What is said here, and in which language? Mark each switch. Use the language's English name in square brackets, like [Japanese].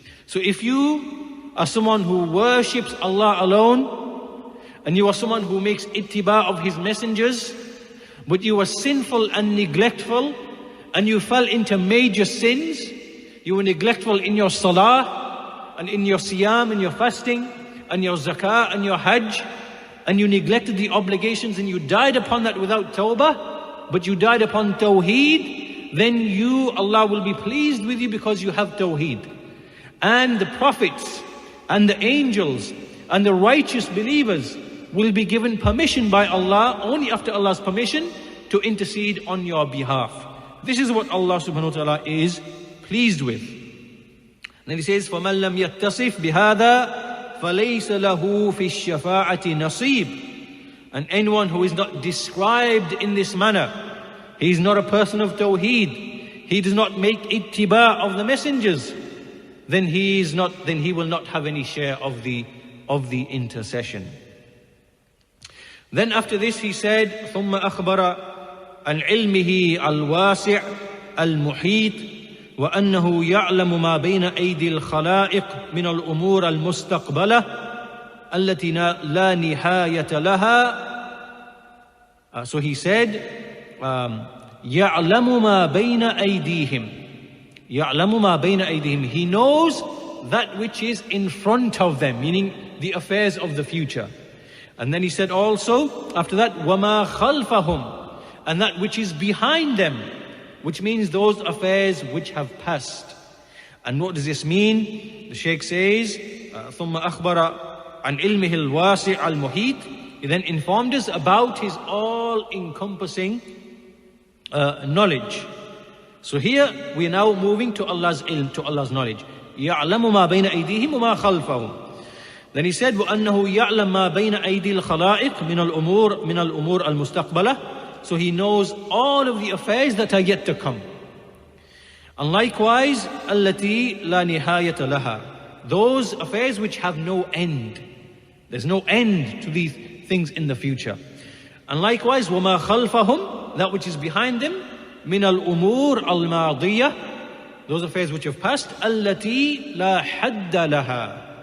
[English] So if you are someone who worships Allah alone, and you are someone who makes ittiba of His messengers, but you are sinful and neglectful, and you fell into major sins, you were neglectful in your salah, and in your siyam, and your fasting, and your zakah, and your hajj, and you neglected the obligations, and you died upon that without tawbah, but you died upon Tawheed, then Allah will be pleased with you because you have Tawheed. And the prophets, and the angels, and the righteous believers will be given permission by Allah, only after Allah's permission, to intercede on your behalf. This is what Allah subhanahu wa ta'ala is pleased with. And then He says, [Arabic] فَمَنْ لَمْ يَتَّصِفْ بِهَذَا فَلَيْسَ لَهُ فِي الشَّفَاعَةِ نَصِيبٌ. [English] And anyone who is not described in this manner, he is not a person of Tawheed, he does not make ittiba of the messengers, then he will not have any share of the intercession. Then after this He said, [Arabic] ثم أخبر عن علمه الواسع المحيط وأنه يعلم ما بين أيدي الخلائق من الأمور المستقبلة التي لا نهاية لها. [English] So He said, [Arabic] يعلم ما بين أيديهم. يعلم ما بين أيديهم. [English] He knows that which is in front of them, meaning the affairs of the future. And then He said also, after that, [Arabic] وَمَا خَلْفَهُمْ. [English] And that which is behind them, which means those affairs which have passed. And what does this mean? The Shaykh says, [Arabic] ثم أخبر عن علمه الواسع المحيط. [English] He then informed us about His all-encompassing knowledge. So here we are now moving to Allah's ilm, to Allah's knowledge. [Arabic] يَعْلَمُ مَا بَيْنَ أَيْدِيهِمْ وَمَا خَلْفَهُمْ. [English] Then He said, [Arabic] وَأَنَّهُ يَعْلَمُ مَا بَيْنَ أَيْدِي الْخَلَائِقِ مِنَ الْأُمُورِ الْمُسْتَقْبَلَةِ. [English] So He knows all of the affairs that are yet to come. And likewise, [Arabic] الَّتِي لَا نِهَايَةَ لَهَا. [English] Those affairs which have no end. There's no end to these things in the future. And likewise, [Arabic] وَمَا خَلْفَهُمْ. [English] That which is behind them, [Arabic] مِنَ الْأُمُورِ الْمَاضِيَةِ. [English] Those affairs which have passed, [Arabic] الَّتِي لَا حَدَّ لَهَا.